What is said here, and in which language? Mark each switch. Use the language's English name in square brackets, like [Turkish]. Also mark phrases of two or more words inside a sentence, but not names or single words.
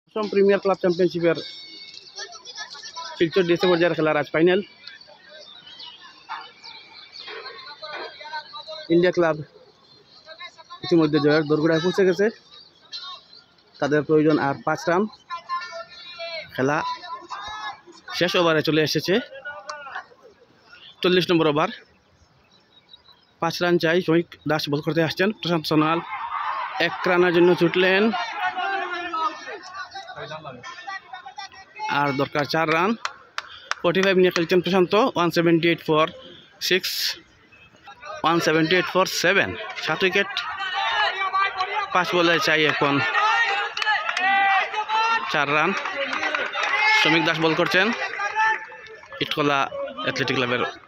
[Bangla] অসম প্রিমিয়ার ক্লাব চ্যাম্পিয়নশিপের শিলচর ডিএসএ পর্যায়ের খেলার আজ ফাইনাল ইন্ডিয়া ক্লাব ইতিমধ্যে জয়ের दरगोड़ाয় পৌঁছে গেছে তাদের প্রয়োজন আর 5 রান খেলা শেষ ওভারে চলে এসেছে 40 নম্বর ওভার 5 রান চাই শমিক দাস বল করতে আসছেন প্রশান্ত সোনোয়াল 1 রানের জন্য ছুটলেন আর দরকার 4 রান 45 নিয়ে খেলছেন প্রশান্ত 178 ফর 6 178 ফর 7 7 উইকেট 5 বলে চাই এখন 4 রান শমিক দাস বল করছেন ইটখলা অ্যাথলেটিক ক্লাবের